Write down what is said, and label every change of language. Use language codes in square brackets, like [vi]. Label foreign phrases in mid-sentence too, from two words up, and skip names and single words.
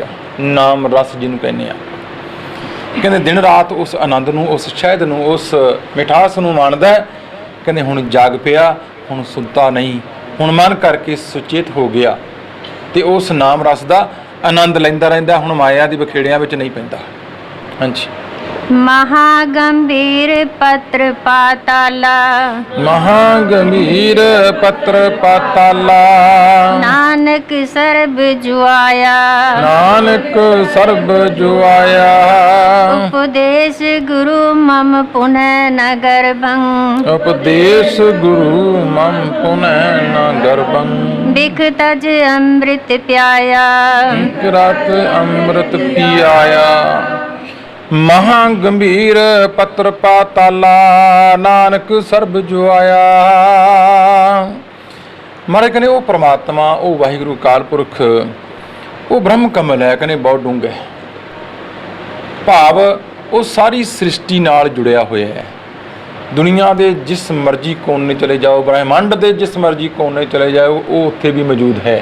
[pa] ਨਾਮ ਰਸ ਜਿਹਨੂੰ ਕਹਿੰਦੇ ਆ, ਕਹਿੰਦੇ ਦਿਨ ਰਾਤ ਉਸ ਆਨੰਦ ਨੂੰ, ਉਸ ਸ਼ਹਿਦ ਨੂੰ, ਉਸ ਮਿਠਾਸ ਨੂੰ ਮਾਣਦਾ। ਕਹਿੰਦੇ ਹੁਣ ਜਾਗ ਪਿਆ, ਹੁਣ ਸੁੱਤਾ ਨਹੀਂ, ਹੁਣ ਮਨ ਕਰਕੇ ਸੁਚੇਤ ਹੋ ਗਿਆ ਤੇ ਉਸ ਨਾਮ ਰਸ ਦਾ ਆਨੰਦ ਲੈਂਦਾ ਰਹਿੰਦਾ। ਹੁਣ ਮਾਇਆ ਦੀ ਬਖੇੜਿਆਂ ਵਿੱਚ ਨਹੀਂ ਪੈਂਦਾ। ਹਾਂਜੀ। ਮਹਾਗੰਭੀਰ ਪਤ੍ਰ ਪਾਤਾਲਾ, ਮਹਾਗੰਭੀਰ ਪਤ੍ਰ ਪਾਤਾਲਾ, ਨਾਨਕ ਸਰਬ ਜੁਆਇਆ, ਨਾਨਕ ਸਰਬ ਜੁਆਇਆ, ਉਪਦੇਸ਼ ਗੁਰੂ ਮਮ ਪੁਨਹ ਨ ਗਰਭੰ, ਉਪਦੇਸ਼ ਗੁਰੂ ਮਮ ਪੁਨਹ ਨ ਗਰਭੰ, ਬਿਖ ਤਜ ਅੰਮ੍ਰਿਤ ਪਿਆਇਆ, ਰਤ ਅੰਮ੍ਰਿਤ ਪਿਆਇਆ। ਮਹਾਗੰਭੀਰ ਪਤ੍ਰ ਪਾਤਾਲਾ, नानक ਸਰਬ ਜੁਆਇਆ। ਮਹਾਰਾਜ ਕਹਿੰਦੇ ਉਹ ਪ੍ਰਮਾਤਮਾ, ਉਹ ਵਾਹਿਗੁਰੂ ਅਕਾਲ ਪੁਰਖ, ਉਹ ਬ੍ਰਹਮ ਕਮਲ ਹੈ। ਕਹਿੰਦੇ ਬਹੁਤ ਡੂੰਘਾ ਹੈ, ਭਾਵ ਉਹ ਸਾਰੀ ਸ੍ਰਿਸ਼ਟੀ ਨਾਲ ਜੁੜਿਆ ਹੋਇਆ ਹੈ। ਦੁਨੀਆ ਦੇ ਜਿਸ ਮਰਜ਼ੀ ਕੋਨੇ ਚਲੇ ਜਾਓ, ਬ੍ਰਹਿਮੰਡ ਦੇ ਜਿਸ ਮਰਜ਼ੀ ਕੋਨੇ ਚਲੇ ਜਾਓ, ਉਹ ਉੱਥੇ ਵੀ ਮੌਜੂਦ ਹੈ।